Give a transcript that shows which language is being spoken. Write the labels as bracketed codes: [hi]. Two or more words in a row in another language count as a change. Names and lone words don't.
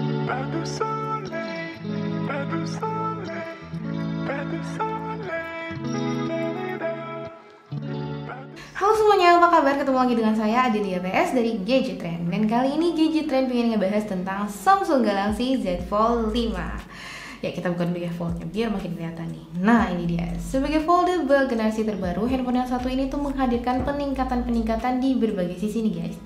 [fr] Pas de soleil, pas de soleil, pas de soleil. [id] Halo semuanya, apa kabar? Ketemu lagi dengan saya Adelia PS dari Gadget Trend. Dan kali ini Gadget Trend pengen ngebahas tentang Samsung Galaxy Z Fold 5. Ya, kita bukan dulu ya foldnya, biar makin kelihatan nih. Nah, ini dia. Sebagai foldable generasi terbaru, handphone yang satu ini tuh menghadirkan peningkatan-peningkatan di berbagai sisi nih guys.